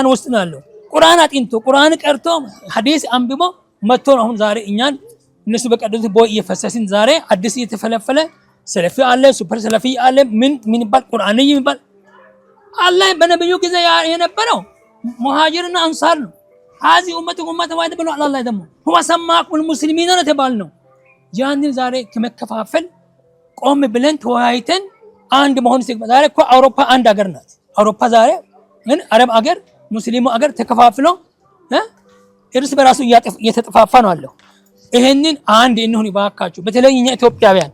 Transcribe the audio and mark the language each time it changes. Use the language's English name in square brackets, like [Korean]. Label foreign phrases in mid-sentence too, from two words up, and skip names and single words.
[Amharic] ውስጥ ነው ያለው። ቁርአን አጥንቶ ቁርአን ቀርቶ ሐዲስ አንብቦ መጥቶ ነው አሁን ዛሬ እኛን እነሱ በቀደዱት ቦይ እየፈሰስን ዛሬ አዲስ እየተፈለፈለ ሰለፊ አለ፣ ሱፐር ሰለፊ አለ፣ ምን ይባል ቁርአን ይባል። አላህ በነብዩ ጊዜ የነበረው ሙሃጅርና አንሳር ነው። [Arabic] هذه امتكم امه واحده [Amharic] ብሎ አላህ ደግሞ [Arabic] هو سماكم المسلمين [Amharic] ነው ተባልነው። ያንን ዛሬ ከመከፋፈል ቆም ብለን ተወያይተን አንድ መሆን ሲገባ ዛሬ እኮ አውሮፓ አንድ ሀገር ናት። አውሮፓ ዛሬ ምን አረብ ሀገር ሙስሊሙ ሀገር ተከፋፍሎ እርስ በራሱ እየተጠፋፋ ነው አለው። ይሄንን አንድ እንሁን ይባካችሁ። በተለይ እኛ ኢትዮጵያውያን